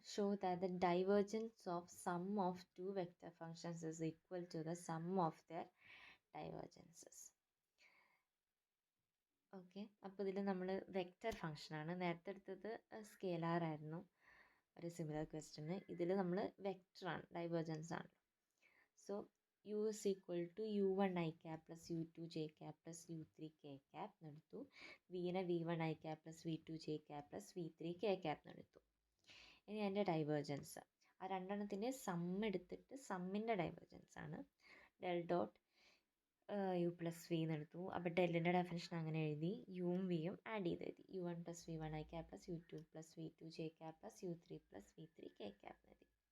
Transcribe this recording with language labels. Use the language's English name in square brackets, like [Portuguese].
[English] Show that the divergence of sum of 2 vector functions is equal to the sum of their divergences. [Malayalam] Okay, അപ്പോൾ ഇതിൽ നമ്മൾ vector ഫങ്ഷനാണ്. നേരത്തെ എടുത്തത് scalar ആയിരുന്നു ഒരു സിമിലർ ക്വസ്റ്റ്യന്. ഇതിൽ നമ്മൾ വെക്റ്ററാണ്, ഡൈവേർജൻസ് ആണ്. So [English] u is equal to u1i cap plus u2j cap plus u3k cap [Malayalam] എന്നെടുത്തു. vനെ [English] v1i cap plus v2j cap plus v3k cap [Malayalam] എന്നെടുത്തു. ഇനി അതിൻ്റെ ഡൈവേർജൻസ്, ആ രണ്ടെണ്ണത്തിൻ്റെ സം എടുത്തിട്ട് സമ്മിൻ്റെ ഡൈവേർജൻസ് ആണ്. Del dot u plus V എന്നെടുത്തു. അപ്പോൾ ഡെല്ലിൻ്റെ ഡെഫിനിഷൻ അങ്ങനെ എഴുതി, യുവും വിയും ആഡ് ചെയ്ത് എഴുതി, u1 + v1i cap plus u2 + v2j cap plus u3 + v3k cap എന്നെഴുതി.